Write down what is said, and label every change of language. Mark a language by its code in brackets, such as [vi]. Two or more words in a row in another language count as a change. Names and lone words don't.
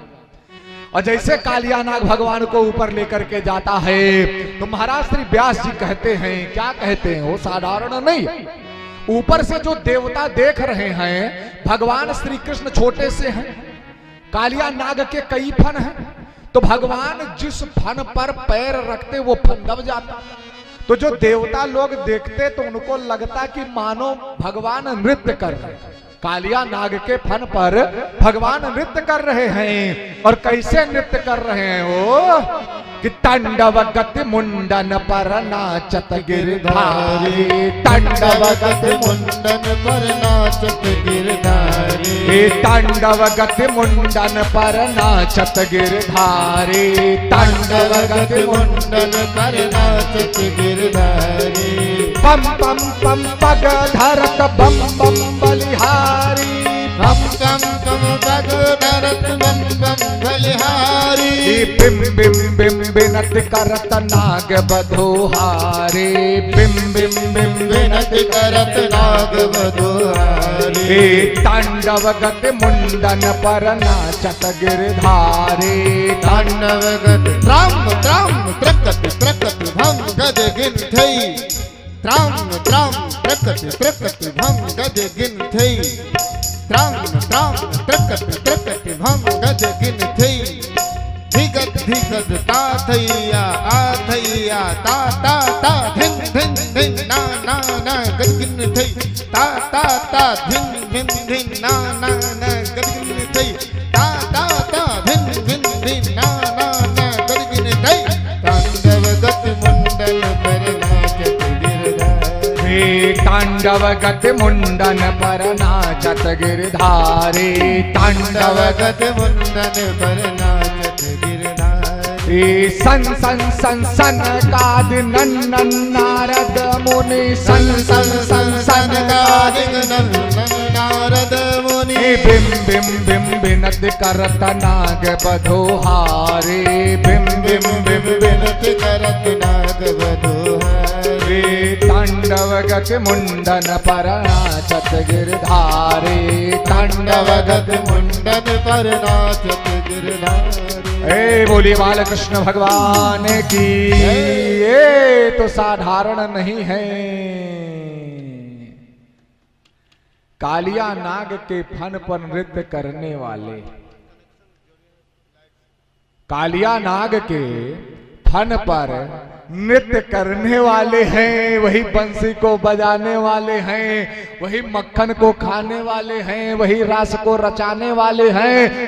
[hi] और जैसे कालिया नाग भगवान को ऊपर लेकर के जाता है तो महाराज श्री व्यास जी कहते हैं, क्या कहते हैं, वो साधारण नहीं, ऊपर से जो देवता देख रहे हैं भगवान श्री कृष्ण छोटे से हैं, कालिया नाग के कई फन हैं, तो भगवान जिस फन पर पैर रखते वो फन दब जाता। तो जो देवता लोग देखते तो उनको लगता कि मानो भगवान नृत्य कर रहे हैं, कालिया नाग के फन पर भगवान नृत्य कर रहे हैं। और कैसे नृत्य कर रहे हैं वो, कि [bra] तांडव गति मुंडन पर नाचत गिरधारी, तांडव गति मुंडन पर नाचत गिरधारी, तांडव गति मुंडन पर नाचत गिरधारी, तांडव गति मुंडन पर नाचत गिरधारी, पम पम पम पग धरत बम बम बलिहारी, पम पम पम पग धरत बम बम बलिहारी, बिम बिम बिम बिनत करत नाग बधोहारी, बिम बिम बिम बिनत करत नाग बधोहारी, तांडव गति मुंडन पर नाचत गिरधारी, तांडव गति त्राम त्राम त्रकत त्रकत भम गद गिनथई, त्राम त्राम त्रकत त्रकत भम गद गिनथई, त्राम त्राम त्रकत त्रकत भम गद गिनथई, धिगत धिगत ता थैया आ थैया ता ता ता धिन धिन धिन ना ना ना गद गिनथई, ता ता ता धिन धिन धिन ना ना ना गद गिनथई, ता ता ता धिन धिन धिन ना ना ना गद गिनथई, तांडव गति मुंडन पर नाचत गिरधारी, तांडव गति मुंडन पर नाचत गिरधारी, तांडव गति मुंडन पर नाचत गिरधारी, सन सन सन सन कादि नन्नन नारद मुनि, सन सन सन सन कादि नन्नन नारद मुनि, बिम बिम बिम बिनत करत नाग बधोहारी, बिम बिम बिम बिनत करत नाग बधोहारी, तांडव गति मुंडन पर नाचत गिरधारी, तांडव गति मुंडन पर नाचत गिरधारी। [hi] ए बोली बालकृष्ण भगवान की, ये तो साधारण नहीं है, कालिया नाग के फन पर नृत्य करने वाले, कालिया नाग के फन पर नृत्य करने वाले हैं, वही बंसी को बजाने वाले हैं, वही मक्खन को खाने वाले हैं, वही रास को रचाने वाले हैं।